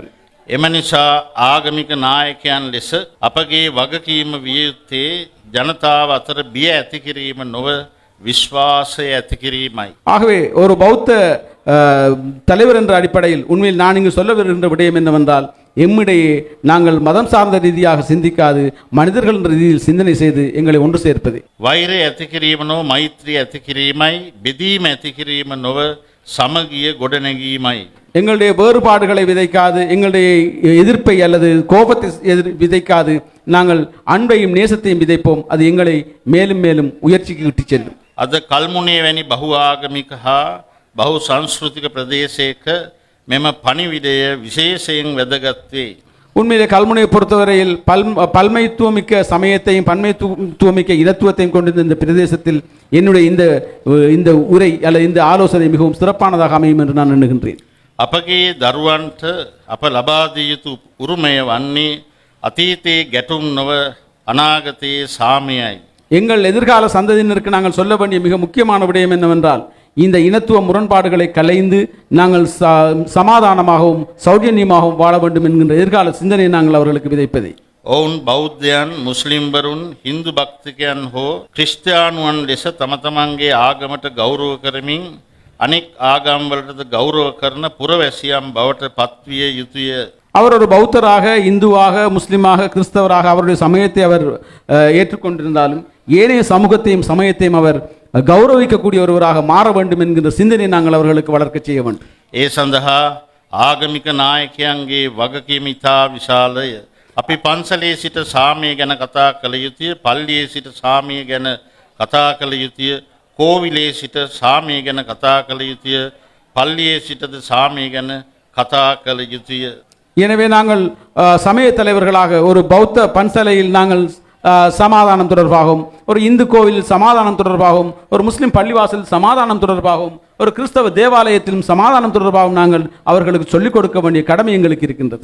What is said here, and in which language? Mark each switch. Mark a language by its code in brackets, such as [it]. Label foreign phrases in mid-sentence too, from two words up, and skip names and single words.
[si] එම නිසා ආගමික නායකයන් ලෙස අපගේ වගකීම විය යුත්තේ ජනතාව අතර බිය ඇති කිරීම නොව විශ්වාසය ඇති කිරීමයි. [ta] ஆகவே ஒரு பௌத்த தலைவர் என்ற அடிப்படையில் உண்மையில் நான் இங்கு சொல்ல வருகின்ற விடயம் என்னவென்றால் எம்மிடையே நாங்கள் மதம் சார்ந்த ரீதியாக சிந்திக்காது மனிதர்கள் என்ற ரீதியில் சிந்தனை செய்து எங்களை ஒன்று சேர்ப்பது. [si] වෛරය ඇති කිරීම නොව මෛත්‍රිය ඇති කිරීමයි, බෙදීම ඇති කිරීම නොව සමගිය ගොඩනැගීමයි. [ta] எங்களுடைய வேறுபாடுகளை விதைக்காது, எங்களுடைய எதிர்ப்பை அல்லது கோபத்தை விதைக்காது, நாங்கள் அன்பையும் நேசத்தையும் விதைப்போம். அது எங்களை மேலும் மேலும் உயர்ச்சிக்கு இட்டுச் செல்லும். [si] අද කල්මුණේ වැනි බහු ආගමික හා බහු සංස්කෘතික ප්‍රදේශයක මෙම පණිවිඩය විශේෂයෙන් වැදගත් වේ. [ta] உண்மையிலே கல்முனையை பொறுத்தவரையில் பல்மைத்துவமிக்க சமயத்தையும் பன்மைத்துவமிக்க இனத்துவத்தையும் கொண்டிருந்த இந்த பிரதேசத்தில் என்னுடைய இந்த உரை அல்லது இந்த ஆலோசனை மிகவும் சிறப்பானதாக அமையும் என்று நான் எண்ணுகின்றேன். [si] අපගේ දරුවන්ට අප ලබා දිය යුතු උරුමය වන්නේ අතීතයේ ගැටුම් නොව අනාගතයේ සාමයයි. [ta] எங்கள் எதிர்கால சந்ததியினருக்கு நாங்கள் சொல்ல வேண்டிய மிக முக்கியமான விடயம் என்னவென்றால் இந்த இனத்துவ முரண்பாடுகளை கலைந்து நாங்கள் சமாதானமாகவும் சௌஜன்யமாகவும் வாழ வேண்டும் என்கின்ற எதிர்கால சிந்தனையை நாங்கள் அவர்களுக்கு விதைப்பதை. [si] ඔවුන් බෞද්ධයන්, මුස්ලිම්වරුන්, හින්දු භක්තිකයන් හෝ ක්‍රිස්තියානුවන් ලෙස තම තමන්ගේ ආගමට ගෞරව කරමින් අනෙක් ආගම්වලටද ගෞරව කරන පුරවැසියන් බවට පත්විය යුතුය. [ta] அவர் ஒரு பௌத்தராக, இந்துவாக, முஸ்லிமாக, கிறிஸ்தவராக அவருடைய சமயத்தை அவர் ஏற்றுக்கொண்டிருந்தாலும் ஏனைய சமூகத்தையும் சமயத்தையும் அவர் கௌரவிக்கக்கூடிய ஒருவராக மாற வேண்டும் என்கின்ற சிந்தனை நாங்கள் அவர்களுக்கு வளர்க்க செய்ய வேண்டும். [si] ඒ සඳහා ආගමික නායකයන්ගේ වගකීම ඉතා විශාලය. අපි පන්සලේ සිට සාමය ගැන කතා කළ යුතුය, පල්ලියේ සිට සාමය ගැන කතා කළ යුතුය, කෝවිලේ සිට සාමය ගැන කතා කළ යුතුය, පල්ලියේ සිටද සාමය ගැන කතා කළ යුතුය. [ta] எனவே நாங்கள் சமய தலைவர்களாக ஒரு பௌத்த பன்சலையில் நாங்கள் சமாதானம் தொடர்பாகவும், ஒரு இந்து கோவிலில் சமாதானம் தொடர்பாகவும், ஒரு முஸ்லிம் பள்ளிவாசல் சமாதானம் தொடர்பாகவும், ஒரு கிறிஸ்தவ தேவாலயத்திலும் சமாதானம் தொடர்பாகவும் நாங்கள் அவர்களுக்கு சொல்லிக் கொடுக்க வேண்டிய கடமை எங்களுக்கு இருக்கின்றது.